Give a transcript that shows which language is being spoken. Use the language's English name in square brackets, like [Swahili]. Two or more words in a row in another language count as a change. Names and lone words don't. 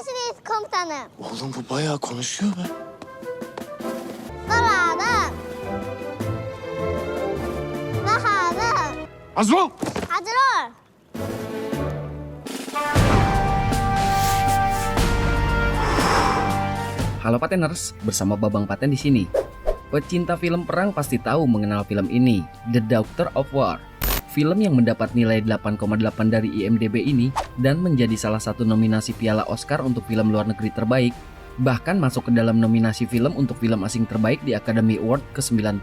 [Turkish] Cengiz komutanım. Oğlum bu bayağı konuşuyor be. Kararım. Baharım. Hazır ol. Hazır ol. [Indonesian] Halo Pateners, bersama Babang Paten di sini. Pecinta film perang pasti tahu mengenal film ini, The Doctor of War. Film yang mendapat nilai 8,8 dari IMDb ini dan menjadi salah satu nominasi Piala Oscar untuk film luar negeri terbaik, bahkan masuk ke dalam nominasi film untuk film asing terbaik di Academy Award ke-90.